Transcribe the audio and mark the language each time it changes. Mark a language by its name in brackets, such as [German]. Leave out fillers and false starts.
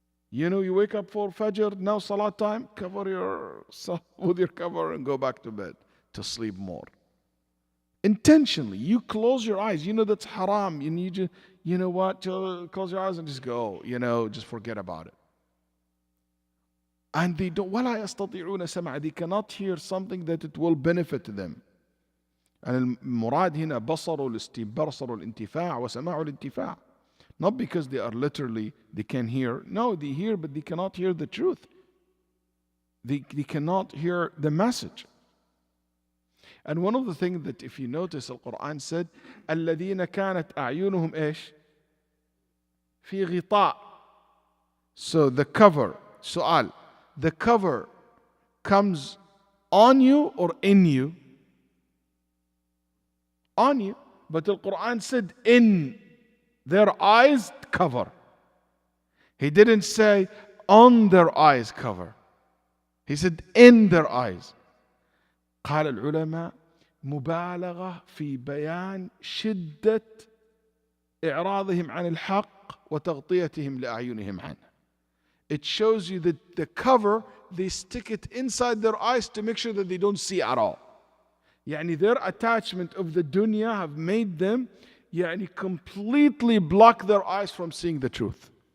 [English] You know, you wake up for Fajr, now Salat time, cover yourself with your cover and go back to bed to sleep more. Intentionally, you close your eyes. You know that's haram. You need to, you know what, close your eyes and just go, just forget about it. And they don't, [Arabic] وَلَا يَسْتَطِيعُونَ سَمْعًا. [English] They cannot hear something that it will benefit them. [Arabic] And المراد هنا بصر الانتفاع وسماع الانتفاع. [English] Not because they are literally, they can hear. No, they hear, but they cannot hear the truth. They cannot hear the message. And one of the things that if you notice, Al-Quran said, [Arabic] الَّذِينَ كَانَتْ أَعْيُنُهُمْ إيش في غطاء. [English] So the cover, سؤال, the cover comes on you or in you? On you. But the Quran said in their eyes cover. He didn't say on their eyes cover. He said in their eyes. [Arabic] قال العلماء مبالغة في بيان شدة إعراضهم عن الحق وتغطيتهم لأعينهم عنه. [English] It shows you that the cover, they stick it inside their eyes to make sure that they don't see at all. يعني their attachment of the dunya have made them يعني completely block their eyes from seeing the truth.